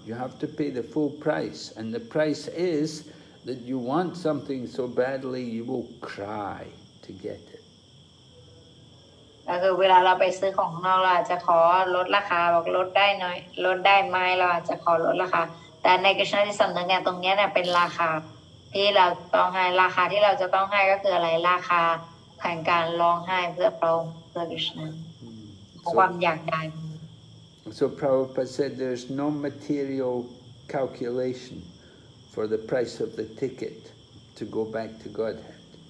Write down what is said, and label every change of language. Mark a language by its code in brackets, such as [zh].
[en] You have to pay the full price. And the price is that you want something so badly, you will cry to get it. [th] ก็คือเวลาเราไปซื้อของข้างนอกเราอาจจะขอลดราคาบอกลดได้หน่อยลดได้ไหมเราอาจจะขอลดราคาแต่ในกฤษณะที่สำนึกเนี่ยตรงนี้เนี่ยเป็นราคาที่เราต้องให้ราคาที่เราจะต้องให้ก็คืออะไรราคาแห่งการร้องไห้เพื่อพระองค์เพื่อกฤษณะความอยากได้ [en] So Prabhupada said there's no material calculation for the price of the ticket to go back to Godhead.